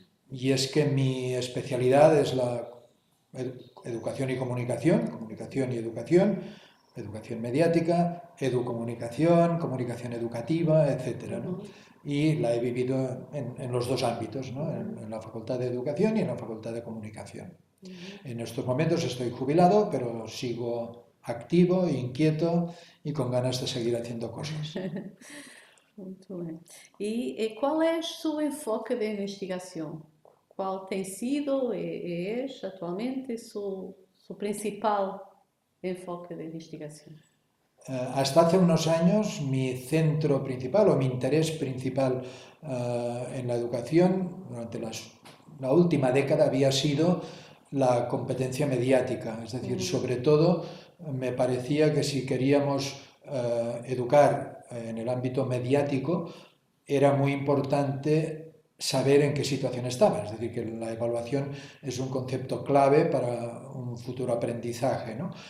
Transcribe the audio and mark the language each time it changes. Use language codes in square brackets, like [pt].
[es] Y es que mi especialidad es la educación y comunicación, comunicación y educación mediática, educomunicación, comunicación educativa, etc., ¿no? Y la he vivido en los dos ámbitos, ¿no? En la Facultad de Educación y en la Facultad de Comunicación. En estos momentos estoy jubilado, pero sigo activo, inquieto y con ganas de seguir haciendo cosas. [pt] Muito bem. E qual é o seu enfoque de investigação? Qual tem sido e é atualmente seu principal enfoque de investigação? [es] Hasta hace unos años mi centro principal o mi interés principal en la educación durante la última década había sido la competencia mediática, es decir, sobre todo me parecía que si queríamos educar en el ámbito mediático era muy importante saber en qué situación estaba, es decir, que la evaluación es un concepto clave para un futuro aprendizaje, ¿no?